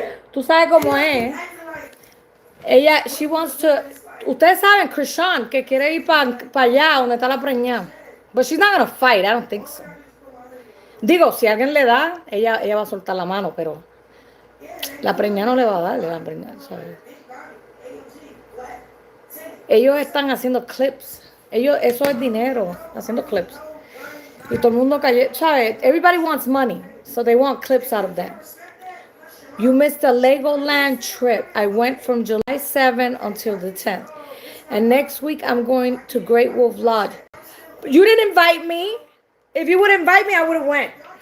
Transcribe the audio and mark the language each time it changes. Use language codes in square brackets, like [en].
[es] Tú sabes cómo es. Ella, [en] she wants to... [es] Ustedes saben, Krishan, que quiere ir para allá, donde está la preñada. [en] But she's not gonna fight, I don't think so. [es] Digo, si alguien le da, ella va a soltar la mano, pero la preñada no le va a dar, la preñada, ¿sabes? Ellos están haciendo clips. Eso es dinero, haciendo clips. Y todo el mundo cayó, ¿sabes? [en] Everybody wants money, so they want clips out of that. You missed the Legoland trip. I went from July 7th until the 10th. And next week, I'm going to Great Wolf Lodge. You didn't invite me. If you would invite me, I would have went.